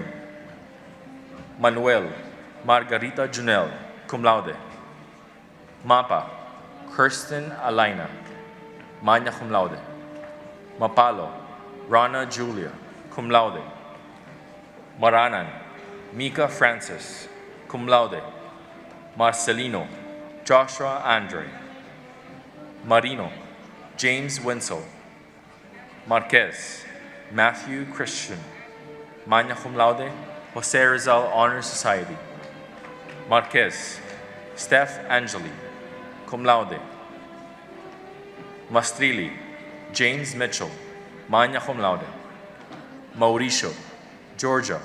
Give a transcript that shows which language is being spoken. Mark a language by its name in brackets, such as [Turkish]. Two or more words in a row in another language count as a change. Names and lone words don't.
[English] Manuel, Margarita Junel, [Latin] cum laude. [English] Mapa, Kirsten Alaina, [Latin] magna cum laude. [English] Mapalo, Rana Julia, [Latin] cum laude. [English] Maranan, Mika Francis, [Latin] cum laude. [English] Marcelino Joshua Andre. Marino James Winsel. Marquez Matthew Christian, [Latin] magna cum laude, [English] Jose Rizal Honor Society. Marquez Steph Angeli, [Latin] cum laude. [English] Mastrilli James Mitchell, [Latin] magna cum laude. [English] Mauricio Georgia.